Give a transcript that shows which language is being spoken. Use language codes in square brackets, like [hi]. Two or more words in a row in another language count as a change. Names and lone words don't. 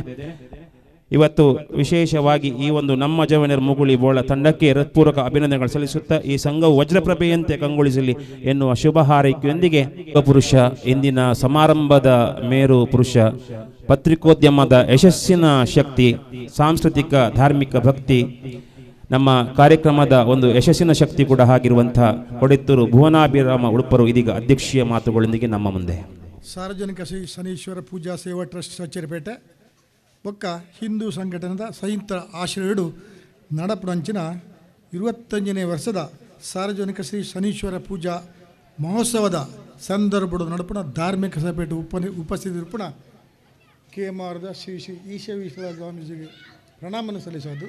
[kn] ಇವತ್ತು ವಿಶೇಷವಾಗಿ ಈ ಒಂದು ನಮ್ಮ ಜವನೇರ್ ಮುಗುಳಿ ಬೋಳ ತಂಡಕ್ಕೆ ಹೃತ್ಪೂರ್ವಕ ಅಭಿನಂದನೆಗಳು ಸಲ್ಲಿಸುತ್ತಾ ಈ ಸಂಘವು ವಜ್ರಪ್ರಭೆಯಂತೆ ಕಂಗೊಳಿಸಲಿ ಎನ್ನುವ ಶುಭ ಹಾರೈಕೆಯೊಂದಿಗೆ ಪುರುಷ, ಇಂದಿನ ಸಮಾರಂಭದ ಮೇರು ಪುರುಷ ಪತ್ರಿಕೋದ್ಯಮದ ಯಶಸ್ಸಿನ ಶಕ್ತಿ, ಸಾಂಸ್ಕೃತಿಕ ಧಾರ್ಮಿಕ ಭಕ್ತಿ, ನಮ್ಮ ಕಾರ್ಯಕ್ರಮದ ಒಂದು ಯಶಸ್ಸಿನ ಶಕ್ತಿ ಕೂಡ ಆಗಿರುವಂಥ ಕೊಡೆತ್ತೂರು ಭುವನಾಭಿರಾಮ ಉಡುಪರು ಇದೀಗ ಅಧ್ಯಕ್ಷೀಯ ಮಾತುಗಳೊಂದಿಗೆ ನಮ್ಮ ಮುಂದೆ. [tcy] ಸಾರ್ವಜನಿಕ ಶ್ರೀ ಶನೀಶ್ವರ ಪೂಜಾ ಸೇವಾ ಟ್ರಸ್ಟ್ ಸಚ್ಚರಿಪೇಟೆ ಬೊಕ್ಕ ಹಿಂದೂ ಸಂಘಟನೆದ ಸಂಯುಕ್ತ ಆಶ್ರಯಡು ನಡಪುನಂಚಿನ 25ನೇ ವರ್ಷದ ಸಾರ್ವಜನಿಕ ಶ್ರೀ ಶನೀಶ್ವರ ಪೂಜಾ ಮಹೋತ್ಸವದ ಸಂದರ್ಭದ ನಡುಪುಣ ಧಾರ್ಮಿಕ ಸಭೆಟು ಉಪಸ್ಥಿತಿರುಪುಣ KMRದ ಶ್ರೀ ಶ್ರೀ ಈಶವೀಶ್ವರ ಸ್ವಾಮೀಜಿಗೆ ಪ್ರಣಾಮನ ಸಲ್ಲಿಸೋದು.